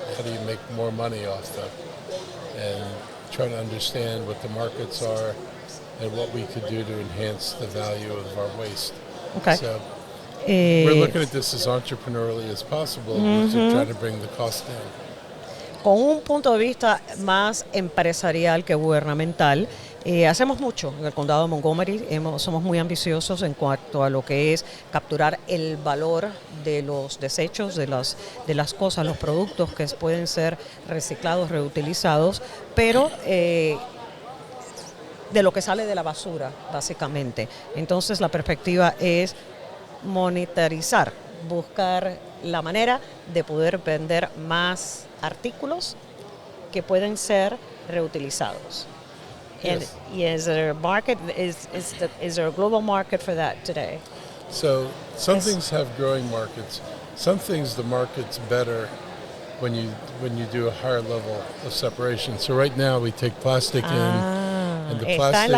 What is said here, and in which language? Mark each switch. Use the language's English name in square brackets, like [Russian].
[English] How do you make more money off them? And trying to understand what the markets are and what we could do to enhance the value of our waste. Okay. So we're looking at this as entrepreneurially as possible to try to bring the cost down. [Spanish] Con un punto de vista más empresarial que gubernamental, hacemos mucho en el condado de Montgomery. Somos muy ambiciosos en cuanto a lo que es capturar el valor de los desechos, de las cosas, los productos que pueden ser reciclados, reutilizados, pero de lo que sale de la basura, básicamente. Entonces la perspectiva es monetarizar, buscar la manera de poder vender más artículos que pueden ser reutilizados. [English] Yes. And is there a market? Is there a global market for that today? So some Yes. things have growing markets. Some things the market's better when you do a higher level of separation. So right now we take plastic in, and the [Spanish] Está en la